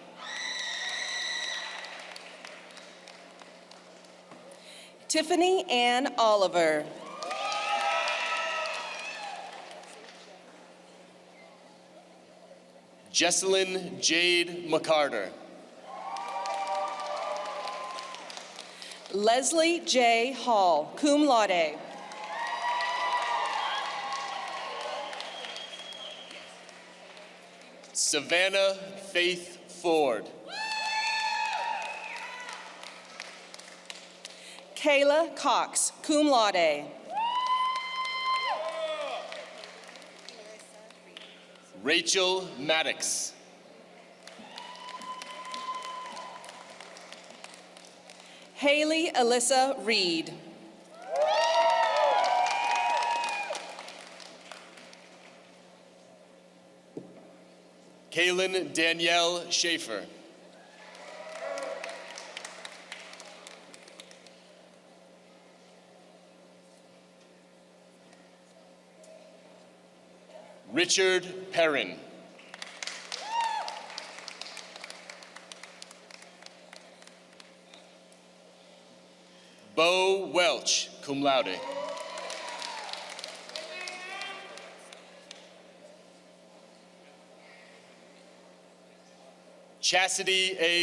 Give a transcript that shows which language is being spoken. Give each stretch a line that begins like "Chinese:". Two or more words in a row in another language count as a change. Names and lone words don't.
English: Tiffany Ann Oliver. Jesselyn Jade McCarter. Leslie J. Hall,
Latin: cum laude.
English: Savannah Faith Ford. Kayla Cox,
Latin: cum laude.
English: Rachel Maddox. Haley Alyssa Reed. Kaylin Danielle Schaefer. Richard Perrin. Bo Welch,
Latin: cum laude.
English: Chastity A.